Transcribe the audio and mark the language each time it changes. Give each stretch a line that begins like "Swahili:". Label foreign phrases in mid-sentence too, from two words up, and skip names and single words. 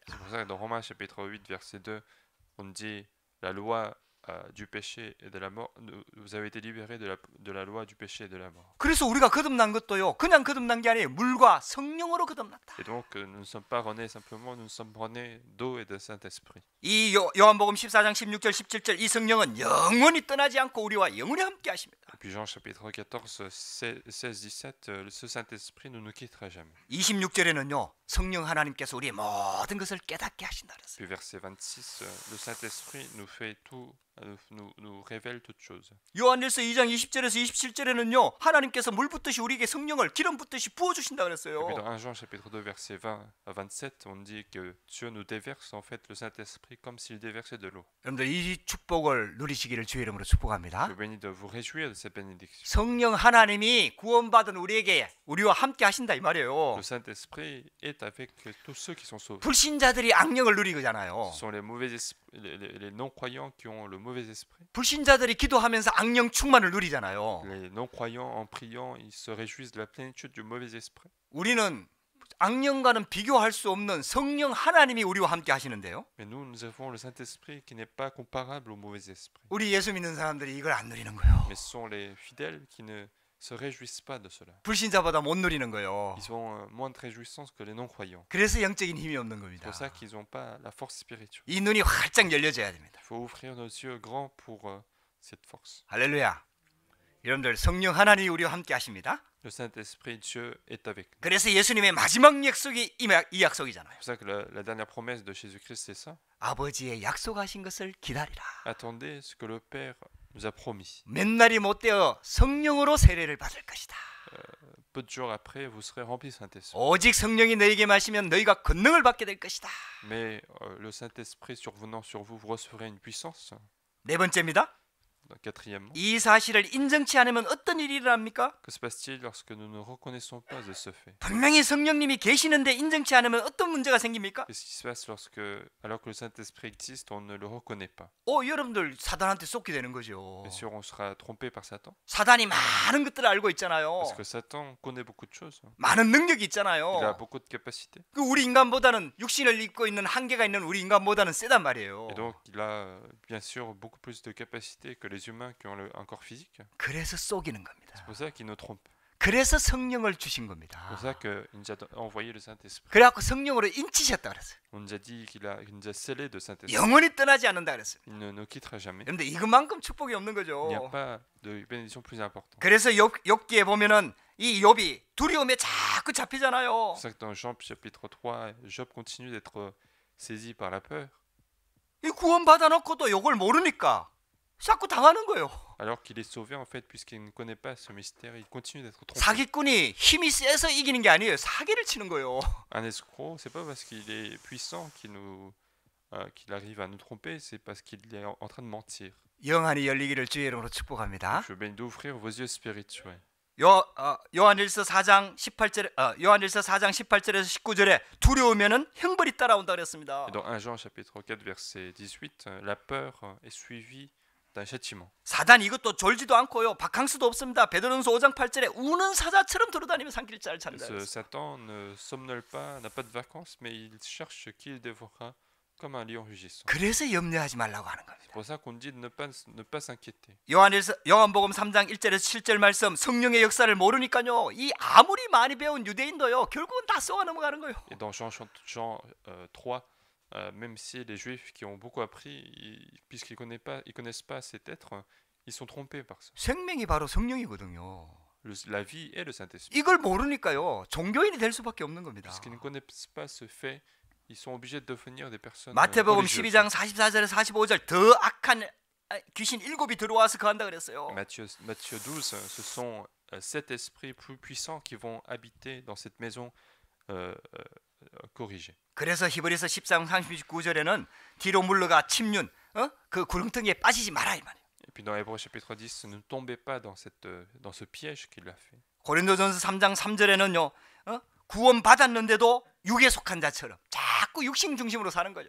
French: C'est pour ça que dans Romains chapitre 8 verset 2, on dit la loi du péché et de la mort, vous avez été libérés de la loi du péché et de la mort.
Korean: 그래서 우리가 거듭난 것도요. 그냥 거듭난 게 아니에요. 물과 성령으로 거듭났다.
French: Et donc nous ne sommes pas renés simplement, nous sommes renés d'eau et de Saint-Esprit.
Korean: 이 요한복음 14장 16절 17절 이 성령은 영원히 떠나지 않고 우리와 영원히 함께 하십니다.
French: Et puis Jean chapitre 14, 16, 17, ce Saint-Esprit ne nous quittera jamais.
Korean: 26절에는요. 성령 하나님께서 우리의 모든 것을 깨닫게 하신다 그랬어요.
French: Puis verset 26, le Saint-Esprit nous fait tout, nous révèle toutes choses.
Korean: 요한일서 2장 20절에서 27절에는요 하나님께서 물 붓듯이 우리에게 성령을 기름 붓듯이 부어 주신다
French: Et puis
Korean: 그랬어요.
French: dans 1 Jean chapitre 2 verset 20 à 27, on dit que Dieu nous déverse en fait le Saint-Esprit comme s'il déversait de l'eau.
Korean: 여러분들 이 축복을 누리시기를 주의 이름으로 축복합니다.
French: Je vous bénis de vous réjouir de cette bénédiction.
Korean: 성령 하나님이 구원받은 우리에게 우리와 함께 하신다 이 말이에요.
French: Le Saint-Esprit est avec tous ceux qui sont sauvés.
Korean: 불신자들이 악령을 누리잖아요.
French: Ce sont les mauvais les non-croyants qui ont le mauvais esprit.
Korean: 불신자들이 기도하면서 악령 충만을 누리잖아요.
French: Les non-croyants en priant, ils se réjouissent de la plénitude du mauvais esprit.
Korean: 우리는 악령과는 비교할 수 없는 성령 하나님이 우리와 함께 하시는데요.
French: Mais nous avons le Saint-Esprit qui n'est pas comparable au mauvais esprit.
Korean: 우리 예수 믿는 사람들이 이걸 안 누리는 거예요.
French: Mais ce sont les fidèles qui ne se réjouissent pas de cela.
Korean: 불신자보다 못 누리는 거예요.
French: Ils ont moins de réjouissance que les non-croyants.
Korean: 그래서 영적인 힘이 없는
French: C'est
Korean: 겁니다.
French: pour ça qu'ils n'ont pas la force spirituelle.
Korean: 이 눈이 활짝 열려져야 됩니다.
French: Il faut ouvrir nos yeux grands pour cette force.
Korean: 할렐루야. 여러분들 성령 하나님이 우리와 함께 하십니다.
French: Le Saint-Esprit, Dieu est avec nous.
Korean: 그래서 예수님의 마지막 약속이 이 약속이잖아요.
French: C'est pour ça que la dernière promesse de Jésus-Christ, c'est ça.
Korean: 아버지의 약속하신 것을 기다리라.
French: Attendez ce que le Père nous a promis.
Korean: 몇 날이 못 되어 성령으로 세례를 받을 것이다.
French: Peu de jours après, vous serez remplis du Saint-Esprit.
Korean: 오직 성령이 너에게 마시면 너희가 권능을 받게 될 것이다.
French: Mais le Saint-Esprit survenant sur vous, vous recevrez une puissance.
Korean: 네 번째입니다.
French: Quatrièmement,
Korean: 이 사실을 인정치 않으면 어떤 일이 일어납니까?
French: que se passe-t-il lorsque nous ne reconnaissons pas de ce fait?
Korean: 분명히 성령님이 계시는데 인정치 않으면 어떤 문제가 생깁니까?
French: Qu'est-ce qui se passe alors que le Saint-Esprit existe, on ne le reconnaît pas?
Korean: 여러분들 사단한테 쏟게 되는 거죠.
French: Bien sûr, on sera trompé par Satan.
Korean: 사단이 많은 것들을 알고 있잖아요.
French: Parce que Satan connaît beaucoup de choses.
Korean: 많은 능력이
French: Il a
Korean: 있잖아요.
French: beaucoup de capacités.
Korean: 그 우리 인간보다는 육신을 입고 있는 한계가 있는 우리 인간보다는 세단 말이에요.
French: Et donc, il a bien sûr beaucoup plus de capacités que les humains qui ont un corps physique.
Korean: 그래서 속이는 겁니다.
French: C'est pour ça qu'il nous trompe.
Korean: 그래서 성령을 주신
French: C'est
Korean: 겁니다.
French: pour ça qu'il nous a envoyé le Saint-Esprit.
Korean: 그래갖고 성령으로 인치셨다 그랬어요.
French: On nous a dit qu'il nous a scellés de Saint-Esprit.
Korean: 영원히 떠나지 않는다 그랬어요.
French: Il ne nous quittera jamais.
Korean: 그런데 이것만큼 축복이 없는
French: Il n'y a
Korean: 거죠.
French: pas de bénédiction plus importante.
Korean: 그래서 욥기에 보면은 이 욥이 두려움에 자꾸 잡히잖아요.
French: C'est pour ça que dans Jean chapitre 3, Job continue d'être saisi par la peur,
Korean: 이 구원 받아놓고도 이걸 모르니까 자꾸 당하는 거예요. alors qu'il est sauvé en fait, puisqu'il ne connaît pas ce mystère, il continue d'être trompé. 사기꾼이 힘이 세서 이기는 게 아니에요. 사기를 치는 거예요.
French: Un escroc, c'est pas parce qu'il est puissant qu'il arrive à nous tromper, c'est parce qu'il est en train de mentir.
Korean: 영안이 열리기를 주의 이름으로 축복합니다.
French: Je vous bénis d'ouvrir vos yeux spirituels.
Korean: 요한일서 4장 18절 요한일서 4장 18절에서 19절에 두려우면은 형벌이 따라온다 그랬습니다.
French: Et dans 1 Jean chapitre 4 verset 18, la peur est suivie d'un châtiment.
Korean: 사단 이것도 졸지도 않고요. 바캉스도 없습니다. 베드로전서 5장 8절에 우는 사자처럼 돌아다니며 삼킬자를 찾는다.
French: Satan ne somnole pas, n'a pas de vacances, mais il cherche qui il dévorera comme un lion rugissant.
Korean: 그래서 염려하지 말라고 하는 겁니다.
French: C'est pour ça qu'on dit de ne pas s'inquiéter.
Korean: 요한복음 3장 1절에서 7절 말씀 성령의 역사를 모르니까요. 이 아무리 많이 배운 유대인도요. 결국은 다 쏘아 넘어가는 거예요.
French: Et dans Jean 3, même si les Juifs qui ont beaucoup appris, puisqu'ils connaissent pas cet être, ils sont trompés par ça.
Korean: 생명이 바로 성령이거든요.
French: La vie est le Saint-Esprit.
Korean: 이걸 모르니까요. 종교인이 될 수밖에 없는 겁니다.
French: Puisqu'ils ne connaissent pas ce fait, ils sont obligés de devenir des personnes
Korean: 마태복음
French: religieuses.
Korean: 12장 44절에서 45절 더 악한 귀신 7이 들어와서 거한다 그랬어요.
French: Matthieu 12, ce sont 7 esprits plus puissants qui vont habiter dans cette maison corrigée.
Korean: 그래서 히브리서 10장 39절에는 뒤로 물러가 침륜 그 구렁텅이에 빠지지 마라 이 말이에요.
French: Et puis dans Hébreux chapitre 10, ne tombez pas dans ce piège qu'il a fait.
Korean: 고린도전서 3장 3절에는요. 구원 받았는데도 육에 속한 자처럼 자꾸 육신 중심으로 사는 거죠.